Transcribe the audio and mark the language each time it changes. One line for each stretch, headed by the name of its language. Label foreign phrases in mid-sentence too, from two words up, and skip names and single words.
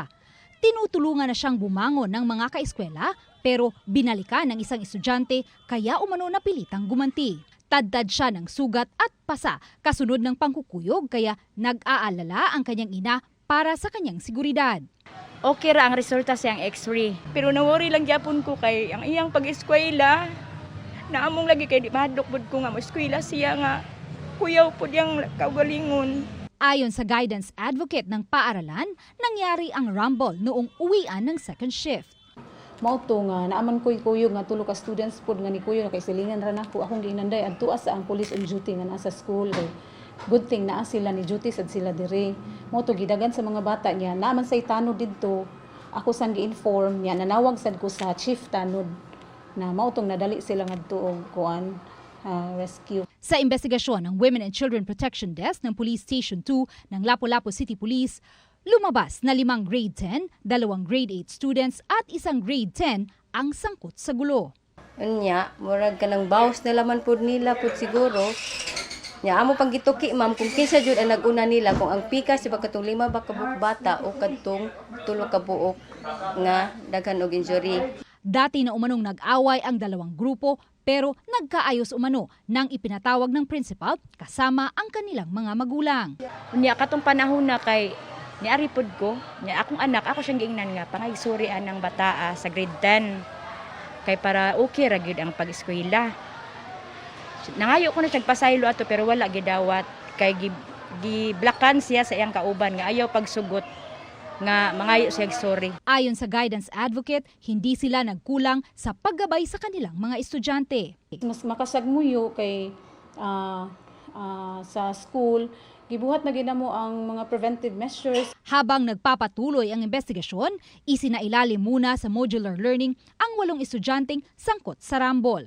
Filipino: Tinutulungan na siyang bumangon ng mga kaeskwela pero binalikan ng isang estudyante kaya umano napilitang gumanti. Tadtad siya ng sugat at pasa kasunod ng pangkukuyog kaya nag-aalala ang kanyang ina para sa kanyang seguridad.
Cebuano: Okay ra ang resulta siyang x-ray. Pero nawori lang gyapon ko kay ang iyang pag-eskwela. Naamong lagi kay di madukbod ko nga mo eskwela siya nga kuyaw po diyang kaugalingon.
Filipino: Ayon sa
English: guidance advocate
Filipino: ng paaralan, nangyari ang rumble noong uwian ng
English: second shift.
Cebuano: Mao to nga naaman ko'y kuyog nga tulo ka students pod nga ni kuyo kay silingan ra nako akong giinanday adto sa ang
English: police on duty
Cebuano: nga nasa school.
English: Good thing
Cebuano: naa sila ni duty sad sila diri. Mao to gidagan sa mga bata niya naaman say tanod didto. Ako sang gi-inform niya nanawag sad ko sa chief tanod na mao tong nadali sila ngadto og kuan rescue.
Filipino: Sa investigasyon ng Women and Children Protection Desk ng Police Station 2 ng Lapu-Lapu City Police, lumabas na 5 grade 10, 2 grade 8 students at isang grade 10 ang sangkot sa gulo.
Cebuano: Unya, murag ka ng bawas na laman pod nila pod siguro. Nya amo pang gituki ma'am kung kinsa jud ang naguna nila kung ang pika si katong 5 ba ka buok bata o kadtong 3 ka buok nga daghan og injury.
Filipino: Dati na umanong nag-away ang dalawang grupo pero nagkaayos umano nang ipinatawag ng principal kasama ang kanilang mga magulang.
Cebuano: Unya katong panahon na kay niari pod ko, nya akong anak ako siyang giingnan nga pangaysurian ng bataa sa grade 10. Kay para okay ra gyud ang pag-eskwela. Nangayo ko na siyang pasaylo ato pero wala gidawat kay giblakan siya sa iyang kauban nga ayaw pagsugot nga mangayo siya sorry.
Filipino: Ayon sa
English: guidance advocate,
Filipino: hindi sila nagkulang sa paggabay sa kanilang mga estudyante.
Cebuano: Mas makasagmuyo kay sa school gibuhat na ginamo ang mga
English: preventive measures.
Filipino: Habang nagpapatuloy ang investigasyon, isinailalim muna sa
English: modular learning
Filipino: ang 8 estudyanteng sangkot sa rambol.